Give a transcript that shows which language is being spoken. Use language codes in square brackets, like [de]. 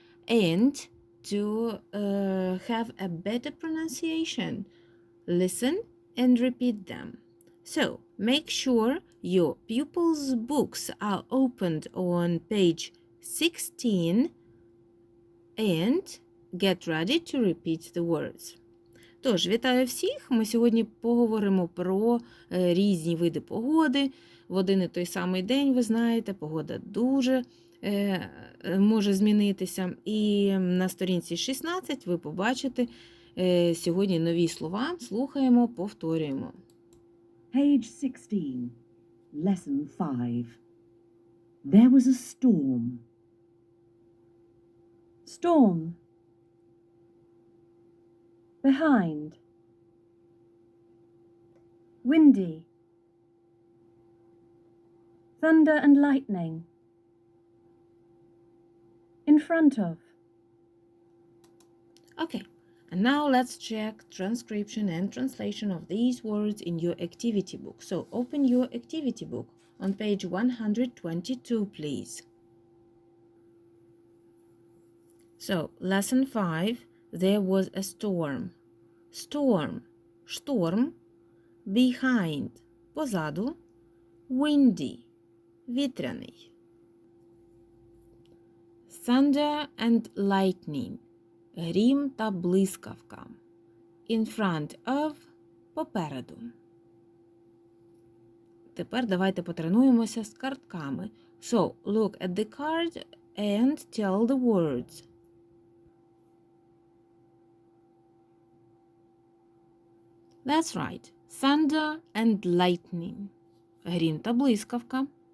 [en] And to have a better pronunciation, listen and repeat them. So, make sure your pupils' books are opened on page 16 and get ready to repeat the words. [uk] Тож, вітаю всіх! Ми сьогодні поговоримо про різні види погоди. В один і той самий день, ви знаєте, погода дуже може змінитися. І на сторінці 16 ви побачите сьогодні нові слова. Слухаємо, повторюємо. [en] Page 16, Lesson 5. There was a storm. Storm. Behind. Windy. Thunder and lightning. In front of. Okay, and now let's check transcription and translation of these words in your activity book. So open your activity book on page 122, please. So, lesson 5, there was a storm. Storm, [uk] шторм, [en] behind, [uk] позаду, [en] windy, [uk] вітряний. [en] Thunder and lightning, [uk] грім та блискавка. [en] In front of, [uk] попереду. Тепер давайте потренуємося з картками. [en] So, look at the card and tell the words. That's right. Thunder and lightning. [uk] Грім та блискавка.